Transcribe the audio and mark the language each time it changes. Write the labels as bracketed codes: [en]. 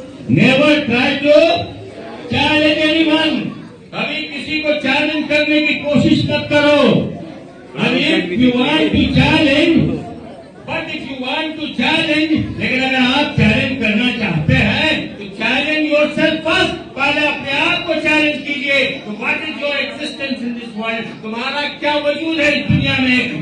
[en] Never try to challenge anyone. [hi] कभी किसी को चैलेंज करने की कोशिश मत करो। [en] And if you want to challenge, but if you want to challenge, [hi] लेकिन अगर आप चैलेंज करना चाहते हैं तो चैलेंज [en] yourself first। [hi] पहले अपने आप को चैलेंज कीजिए। [en] तो what is your existence in this world? [hi] तुम्हारा क्या वजूद है इस दुनिया में?